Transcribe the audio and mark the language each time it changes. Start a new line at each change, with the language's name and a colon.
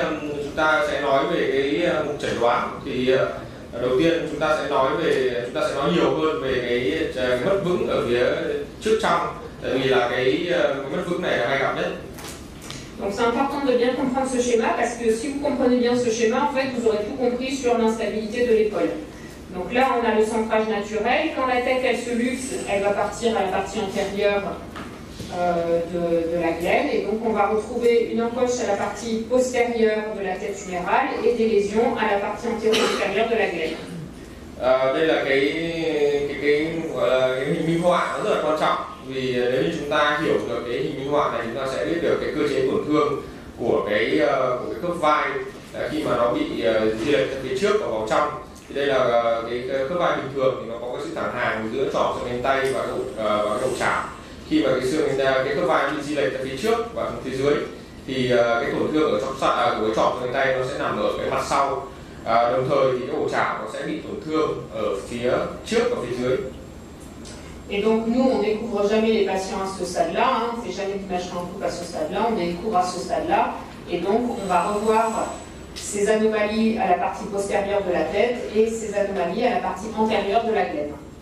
Vietnamese: Chúng ta sẽ nói về cái mục chẩn đoán. Thì đầu tiên chúng ta sẽ nói nhiều hơn về cái mất vững ở phía trước trong, tại vì là cái mất vững này là hay gặp nhất.
French: Donc c'est important de bien comprendre ce schéma parce que si vous comprenez bien ce schéma, en fait vous aurez tout compris sur l'instabilité de l'épaule. Donc là on a le centrage naturel, quand la tête elle se luxe, elle va partir à la partie antérieure de la gaine, et donc on va retrouver une encoche à la partie postérieure de la tête humérale et des lésions à la partie antéro-supérieure de la gaine.
Vietnamese: Đây là cái gọi là cái hình minh họa, nó rất là quan trọng, vì nếu như chúng ta hiểu được cái hình minh họa này, chúng ta sẽ biết được cái cơ chế tổn thương của cái khớp vai khi mà nó bị di lệch ra phía trước và vào trong. Thì đây là cái khớp vai bình thường thì nó có cái sự thẳng hàng giữa trỏ xương cánh tay và cái đầu chảo. Khi mà cái khớp vai bị di lệch ra phía trước và phía dưới, thì cái tổn thương ở trong của cái trỏ xương cánh tay nó sẽ nằm ở cái mặt sau. Đồng thời thì cái ổ chảo nó sẽ bị tổn thương ở phía trước và phía dưới.
French: Et donc nous, on découvre jamais les patients à ce stade-là, on ne fait jamais d'imagerie en coupe à ce stade-là, on découvre à ce stade-là, et donc on va revoir ces anomalies à la partie postérieure de la tête et ces anomalies à la partie antérieure de la gaine.